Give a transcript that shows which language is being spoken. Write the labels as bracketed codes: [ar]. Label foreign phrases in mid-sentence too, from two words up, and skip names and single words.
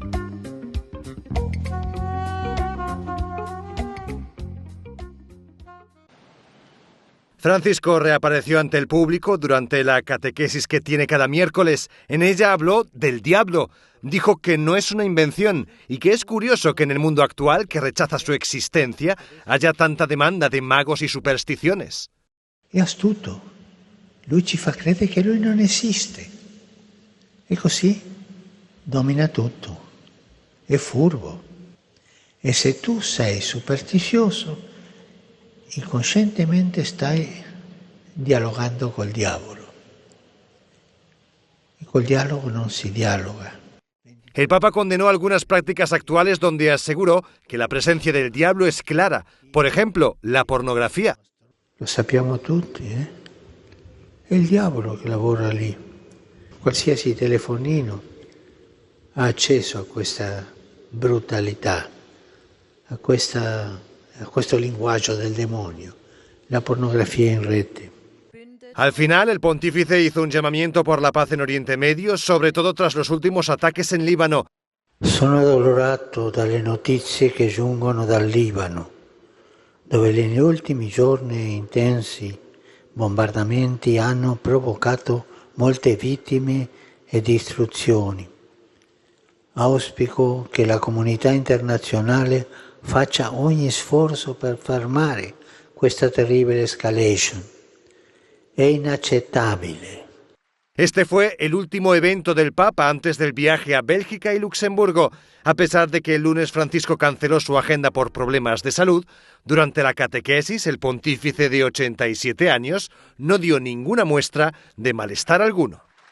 [es] Francisco reapareció ante el público durante la catequesis que tiene cada miércoles. En ella habló del diablo. Dijo que no es una invención y que es curioso que en el mundo actual, que rechaza su existencia, haya tanta demanda de magos y supersticiones. [it] È astuto. Lui ci fa credere che lui non esiste. E così domina tutto. È furbo. E se tu sei superstizioso, inconscientemente stai dialogando col diavolo. E col dialogo non si dialoga. [es] El Papa condenó algunas prácticas actuales donde aseguró que la presencia del diablo es clara. Por ejemplo, la pornografía. [it] Lo sappiamo tutti, eh? È il diavolo che lavora lì. Qualsiasi telefonino ha accesso a questa brutalità, a questo linguaggio del demonio, la pornografia in rete. [es] Al final, el pontífice hizo un llamamiento por la paz en Oriente Medio, sobre todo tras los últimos ataques en Líbano. [it] Sono addolorato dalle notizie che giungono dal Libano, dove negli ultimi giorni intensi bombardamenti hanno provocato molte vittime e distruzioni. Auspico che la comunità internazionale faccia ogni sforzo per fermare questa terribile escalation. È inaccettabile [es] Este fue el último evento del Papa antes del viaje a Bélgica y Luxemburgo. A pesar de que el lunes Francisco canceló su agenda por problemas de salud, durante la catequesis el pontífice de 87 años no dio ninguna muestra de malestar alguno.